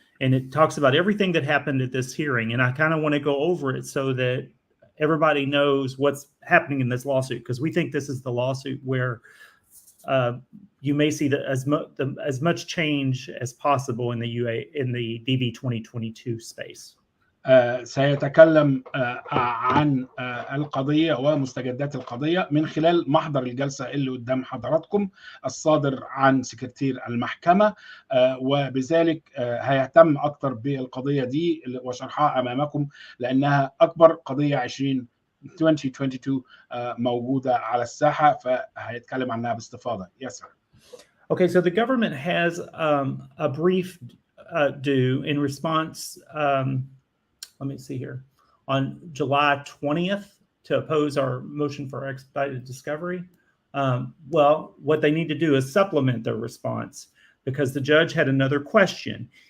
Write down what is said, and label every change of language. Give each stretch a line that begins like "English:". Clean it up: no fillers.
English: And it talks about everything that happened at this hearing. And I kind of want to go over it so that everybody knows what's happening in this lawsuit, because we think this is the lawsuit where you may see as much change as possible in the DV 2022 space.
Arabic: سيتكلم عن القضية ومستجدات القضية من خلال محضر الجلسة اللي قدام حضراتكم الصادر عن سكرتير المحكمة، وبذلك هيهتم أكتر بالقضية دي وشرحها أمامكم لأنها أكبر قضية 2022 موجودة على الساحة، فهيتكلم عنها باستفاضة.
English: Yes, sir. Okay, so the government has a brief due in response. Let me see here, on July 20th to oppose our motion for expedited discovery. Well, what they need to do is supplement their response because the judge had another question.